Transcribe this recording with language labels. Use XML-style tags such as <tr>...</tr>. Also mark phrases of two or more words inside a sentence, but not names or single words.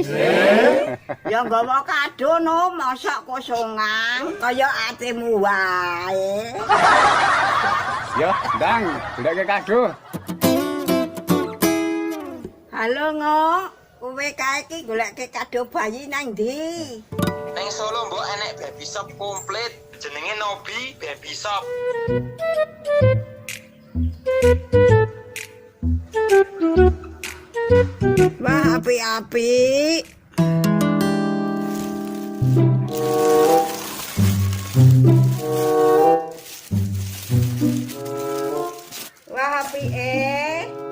<jv>Ya nggawa kado no, mosok kosongan kaya atimu wae. Yo, ndang, golek kado. Halo Ngok, kowe kae iki goleke kado bayi nang ndi? Ning Solo, Mbok, enek</jv> <en>baby shop</en> <jv>komplit. Jenenge Nobi Baby Shop. Wah, apik-apik. Wah, apike.</jv>